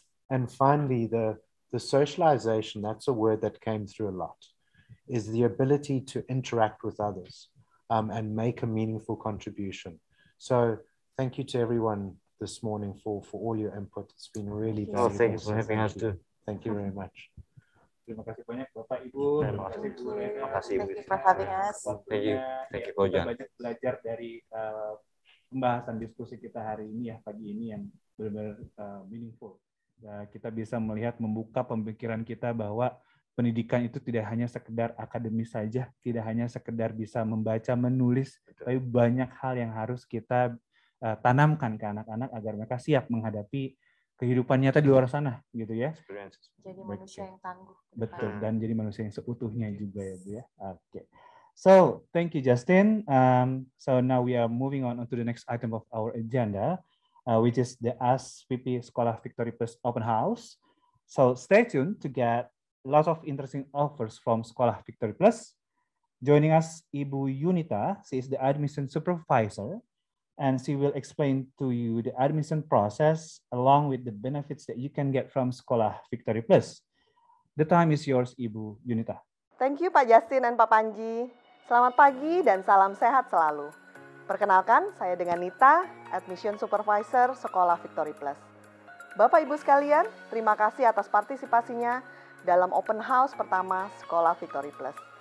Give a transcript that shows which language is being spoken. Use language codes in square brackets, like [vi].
[en] And finally, the socialization, that's a word that came through a lot, is the ability to interact with others and make a meaningful contribution. So thank you to everyone this morning for all your input. It's been really valuable. Thanks for having us too. Thank you very much. [id] Terima kasih banyak Bapak Ibu. Terima kasih Bu Rena. Terima kasih Bu. [en] Thank you for having us. Thank you. Thank you Kojan. [id] Kita banyak belajar dari pembahasan diskusi kita hari ini ya, pagi ini yang benar-benar meaningful. Kita bisa melihat, membuka pemikiran kita bahwa pendidikan itu tidak hanya sekedar akademis saja, tidak hanya sekedar bisa membaca, menulis, tapi banyak hal yang harus kita tanamkan ke anak-anak agar mereka siap menghadapi kehidupan nyata di luar sana, gitu ya. Jadi manusia yang tangguh. Betul, dan jadi manusia yang seutuhnya juga ya Bu ya. [en] Oke. So, thank you Justin. So now we are moving on to the next item of our agenda, which is the ASVP Sekolah Victory Plus Open House. So stay tuned to get lots of interesting offers from Sekolah Victory Plus. Joining us, Ibu Yunita, she is the admission supervisor, and she will explain to you the admission process along with the benefits that you can get from Sekolah Victory Plus. The time is yours, Ibu Yunita. Thank you Pak Justin dan Pak Panji. [id] Selamat pagi dan salam sehat selalu. Perkenalkan, saya dengan Nita, Admission Supervisor Sekolah Victory Plus. Bapak Ibu sekalian, terima kasih atas partisipasinya dalam open house pertama Sekolah Victory Plus.